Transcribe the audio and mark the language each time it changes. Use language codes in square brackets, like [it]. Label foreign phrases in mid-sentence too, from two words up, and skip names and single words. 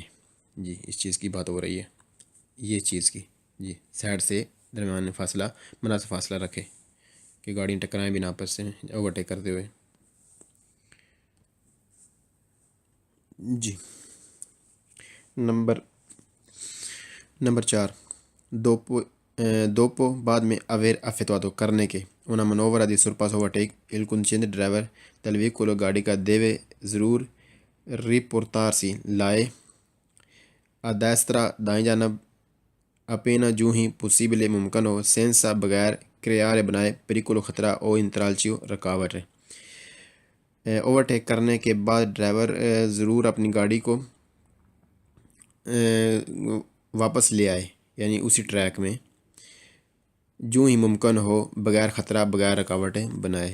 [ur] جی اس چیز کی بات ہو رہی ہے، یہ چیز کی، جی سائڈ سے درمیان میں فاصلہ مناسب فاصلہ رکھے کہ گاڑی ٹکرائیں بھی نہ آپس سے اوورٹیک کرتے ہوئے۔ جی نمبر 4، دوپو بعد میں [it] avere effettuato [ur] کرنے کے، [it] una manovra di sorpasso overtake il conducente ڈرائیور del veicolo [ur] گاڑی کا [it] deve ضرور riportarsi لائے a destra [ur] دائیں جانب [it] appena [ur] جو ہی [it] possibile [ur] ممکن ہو [it] senza بغیر creare بنائے pericolo خطرہ o intralcio رکاوٹ۔ [ur] اوورٹیک کرنے کے بعد ڈرائیور ضرور اپنی گاڑی کو واپس لے آئے، یعنی اسی ٹریک میں جو ہی ممکن ہو بغیر خطرہ بغیر رکاوٹیں بنائے۔